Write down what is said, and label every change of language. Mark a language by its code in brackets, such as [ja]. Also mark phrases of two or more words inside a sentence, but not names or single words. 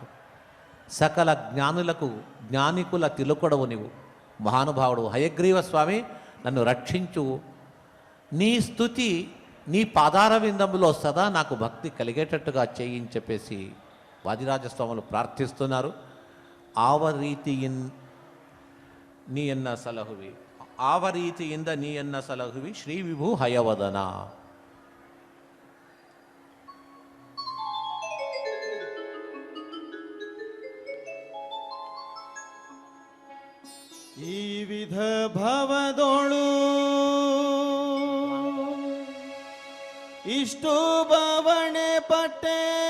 [te] సకల జ్ఞానికుల తిలకుడవు నీవు, మహానుభావుడు హయగ్రీవ స్వామి, నన్ను రక్షించు. నీ స్తుతి, నీ పాదార విందములో సదా నాకు భక్తి కలిగేటట్టుగా చేయించి చెప్పేసి వాదిరాజస్వాములు ప్రార్థిస్తున్నారు. [kn] ఆవరీతియిన్ ನೀ ಎನ್ನ ಸಲಹುವಿ, ಆವ ರೀತಿಯಿಂದ ನೀ ಎನ್ನ ಸಲಹುವಿ ಶ್ರೀ ವಿಭು ಹಯವದನ. ಈ ವಿಧ ಭವದೋಳು ಇಷ್ಟು ಬವಣೆ ಪಟ್ಟೆ,